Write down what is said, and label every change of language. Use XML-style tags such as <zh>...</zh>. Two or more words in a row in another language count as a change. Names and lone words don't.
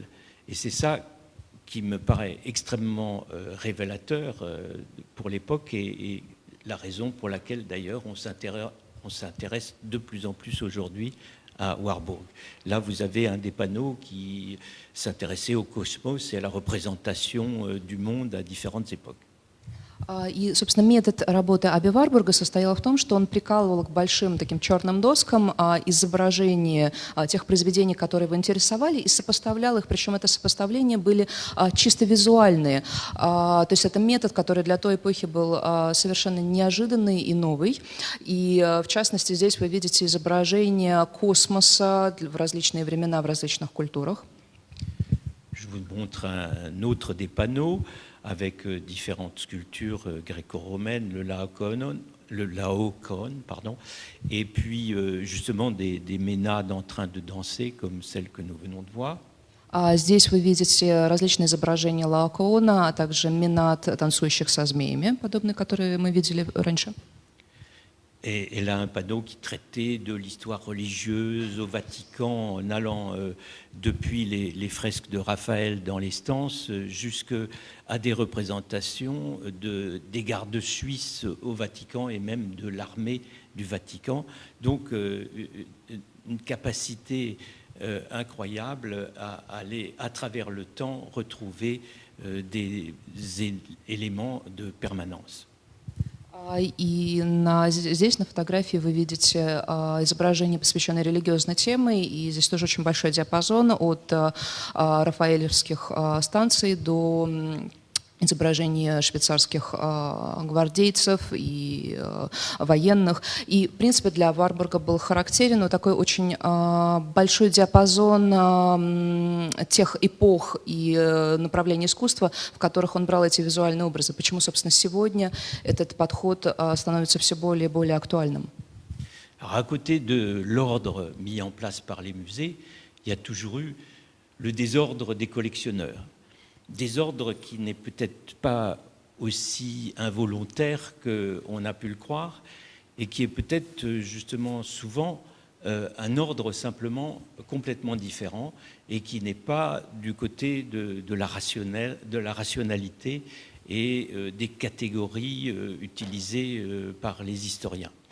<fr>Et c'est ça qui me paraît extrêmement révélateur pour l'époque et la raison pour laquelle d'ailleurs on s'intéresse de plus en plus aujourd'hui à Warburg. Là, vous avez un des panneaux qui s'intéressait au cosmos et à la représentation du monde à différentes époques.</fr> <ru>И, собственно, метод работы Аби Варбурга состоял в том, что он прикалывал к большим таким черным доскам изображения тех произведений, которые его интересовали, и сопоставлял их, причем это сопоставления были чисто визуальные. То есть это метод, который для той эпохи был совершенно неожиданный и новый. И, в частности, здесь вы видите изображение космоса в различные времена, в различных культурах.</ru> <fr>Je vous montre un autre des panneaux avec différentes sculptures gréco-romaines, le Laocoon, et puis justement des ménades en train de danser, comme celle que nous venons de voir.</fr> <ru>Здесь вы видите различные изображения Лаокоона, а также менад, танцующих со змеями, подобные, которые мы видели раньше.</ru> <fr>Et elle a un panneau qui traitait de l'histoire religieuse au Vatican en allant depuis les fresques de Raphaël dans les stances jusqu'à des représentations des gardes suisses au Vatican et même de l'armée du Vatican. Donc une capacité incroyable à aller à travers le temps retrouver des éléments de permanence.</fr> <ru>И здесь на фотографии вы видите изображение, посвященное религиозной теме, и здесь тоже очень большой диапазон от рафаэлевских станций до изображения швейцарских гвардейцев и военных. И, в принципе, для Варбурга был характерен вот такой очень большой диапазон тех эпох и направлений искусства, в которых он брал эти визуальные образы. Почему, собственно, сегодня этот подход становится все более и более актуальным?</ru> <fr>Alors, à côté de l'ordre mis en place par les musées, il y a toujours eu le désordre des collectionneurs. Désordre qui n'est peut-être pas aussi involontaire qu'on a pu le croire et qui est peut-être justement souvent un ordre simplement complètement différent et qui n'est pas du côté de la rationalité et des catégories utilisées par les historiens.</fr>